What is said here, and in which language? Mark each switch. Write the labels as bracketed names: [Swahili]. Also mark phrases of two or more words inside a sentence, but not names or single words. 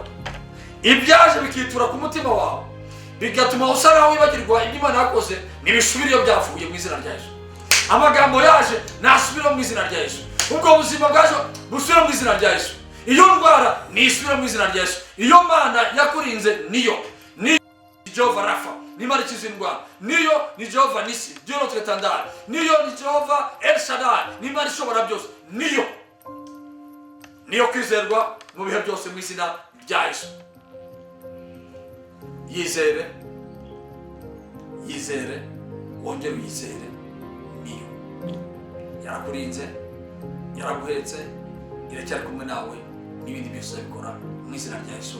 [Kinyarwanda] Ibyaje bikitura ku mutima wawe bigatuma usa naho wibagirwa ibyo Imana yakoze, nibisubire iyo byavuye mu izina rya Yesu. Amagambo yaje nasubire mu izina rya Yesu. Ubwo buzima bwaje busubire mu izina rya Yesu. Iyo ndwara nisubire mu izina rya Yesu. Iyo Mana yakurinze niyo Jehova Rafa, ni Imana ikiza indwara. Niyo ni Jehova Nisi, [French] Dieu notre étendard. [Kinyarwanda] Niyo ni Jehova El Shaddai, ni Imana ishobora byose. Niyo kwizerwa mu bihe byose mu izina rya Yesu. Yizere, wongere uyizere. Niyo yarakurinze, yaraguhetse, iracyari kumwe nawe, n'ibindi byose abikora mu izina rya Yesu.